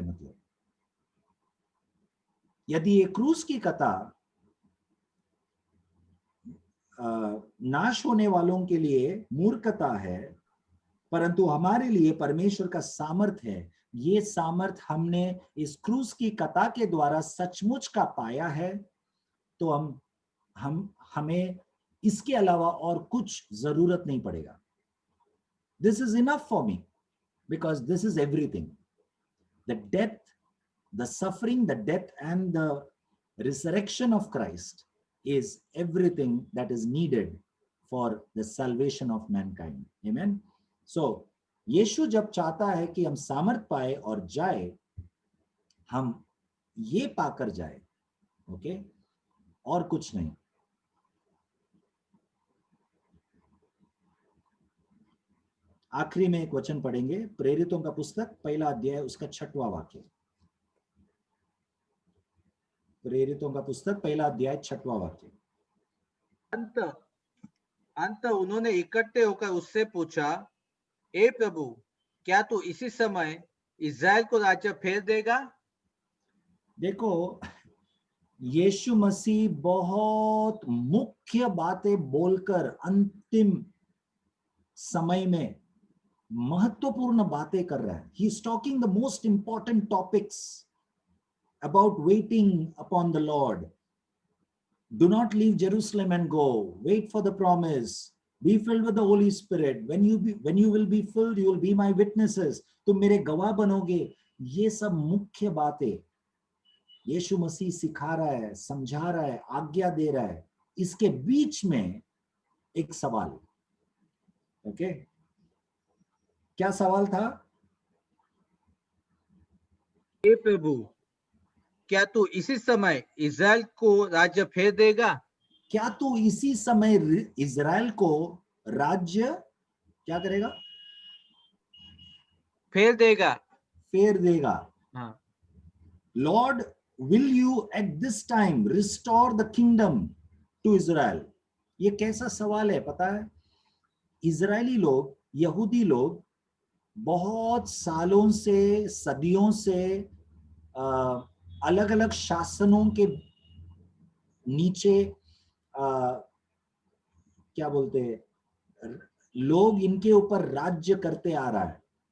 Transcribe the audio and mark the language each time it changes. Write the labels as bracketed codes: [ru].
[hi] मतलब यदि ये क्रूस की कथा नाश होने वालों के लिए मूर्खता है, परंतु हमारे लिए परमेश्वर का सामर्थ है, ये सामर्थ हमने इस क्रूस की कथा के द्वारा सचमुच का पाया है, तो हमें इसके अलावा और कुछ जरूरत नहीं पड़ेगा। [en] This is enough for me, because this is everything. The death, the suffering, the death and the resurrection of Christ is everything that is needed for the salvation of mankind. Amen. [hi] So यीशु जब चाहता है कि हम सामर्थ पाए और जाए, हम ये पाकर जाए। ओके, और कुछ नहीं। आखिरी में एक वचन पढ़ेंगे, प्रेरितों का पुस्तक पहला अध्याय उसका 6वां वाक्य। प्रेरितों का पुस्तक पहला अध्याय 6वां वाक्य। अंत उन्होंने इकट्ठे होकर उससे पूछा, ए प्रभु, क्या तू इसी समय इज़राइल को राज्य फेर देगा? देखो, यीशु मसीह बहुत मुख्य बातें बोलकर अंतिम समय में महत्वपूर्ण बातें कर रहा है। [en] He is talking the most important topics about waiting upon the Lord. Do not leave Jerusalem and go. Wait for the promise. Be filled with the Holy Spirit. When you will be filled, you will be my witnesses. [hi] तुम मेरे गवाह बनोगे। ये सब मुख्य बातें यीशु मसीह सिखा रहा है, समझा रहा है, आज्ञा दे रहा है। इसके बीच में एक सवाल। ओके, क्या सवाल था? हे प्रभु, क्या तू इसी समय इज़राइल को राज्य फेर देगा? क्या तू इसी समय इज़राइल को राज्य क्या करेगा? फेर देगा। फेर देगा। हाँ। [en] Lord, will you at this time restore the kingdom to Israel? [hi] ये कैसा सवाल है पता है? इजरायली लोग, यहूदी लोग बहुत सालों से, सदियों से अलग अलग शासनों के नीचे क्या बोलते हैं, लोग इनके ऊपर राज्य करते आ रहा है।